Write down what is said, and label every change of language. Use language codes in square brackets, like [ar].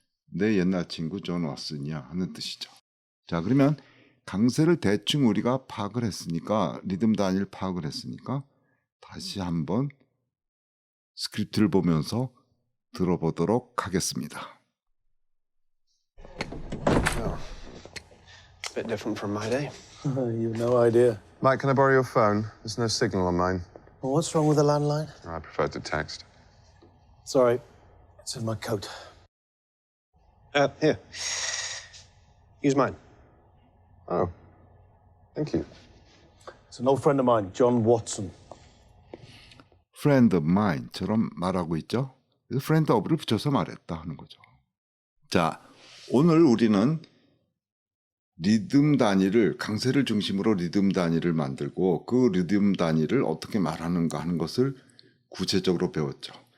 [ko] 내 옛날 친구 존 왓슨이야 하는 뜻이죠. 자, 그러면 강세를 대충 우리가 파악을 했으니까, 리듬 단위를 파악을 했으니까 다시 한번 스크립트를 보면서 들어보도록 하겠습니다. [en] Oh. It's a bit different from my day. You've no idea. Mike, can I borrow your phone? There's no signal on mine. Well, what's wrong with the landline? I prefer to text. Sorry, it's in my coat. Here. Use mine. Oh, thank you. It's an old friend of mine, John Watson. friend of mine [ko] 처럼 말하고 있죠. 그래서 [en] friend of [ko] 를 붙여서 말했다 하는 거죠. 자, 오늘 우리는 리듬 단위를, 강세를 중심으로 리듬 단위를 만들고 그 리듬 단위를 어떻게 말하는가 하는 것을 구체적으로 배웠죠.